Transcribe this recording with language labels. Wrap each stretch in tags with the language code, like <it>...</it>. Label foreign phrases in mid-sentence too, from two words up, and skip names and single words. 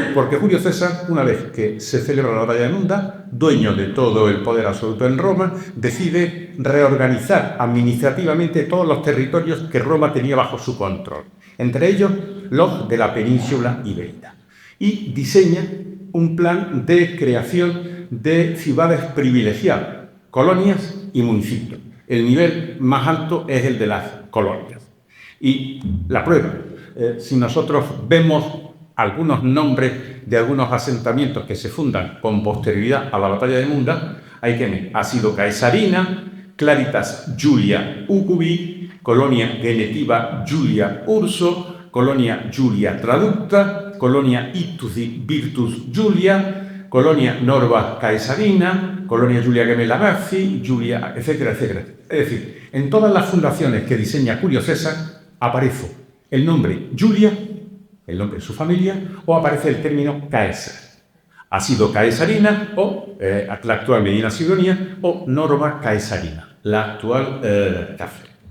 <es>Porque Julio César, una vez que se celebra la batalla de Nunda, dueño de todo el poder absoluto en Roma, decide reorganizar administrativamente todos los territorios que Roma tenía bajo su control, entre ellos los de la península ibérica, y diseña un plan de creación de ciudades privilegiadas, colonias y municipios. El nivel más alto es el de las colonias. Y la prueba, si nosotros vemos algunos nombres de algunos asentamientos que se fundan con posterioridad a la batalla de Nunda, hay que ver Asido Caesarina, Claritas Julia Ucubi, Colonia Genetiva Julia Urso, Colonia Julia Traducta, Colonia Ictus Virtus Julia, Colonia Norva Caesarina, Colonia Giulia Gemella Gazzi, Julia, etcétera, etcétera. Es decir, en todas las fundaciones que diseña Julio César aparece el nombre Julia, el nombre de su familia, o aparece el término Caesar. Ha sido Caesarina, o la actual Medina Sidonia, o Norva Caesarina, la actual Cafre.</es>